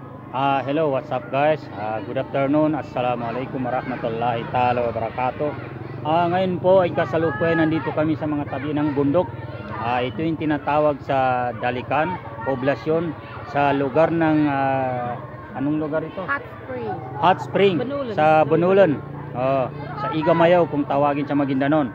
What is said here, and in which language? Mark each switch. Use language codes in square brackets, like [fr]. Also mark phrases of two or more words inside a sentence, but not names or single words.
[en] Hello, what's up guys? Good afternoon. [ar] السلام عليكم ورحمة الله تعالى وبركاته. [tl] Ngayon po ay kasalukuyan nandito kami sa mga tabi ng bundok. Ito yung tinatawag sa Dalikan, poblasyon sa lugar ng anong lugar ito? [en] Hot Spring. Hot Spring. [tl] Banulan. Sa Banulan. Sa Igamayaw kung tawagin sa Maguindanon.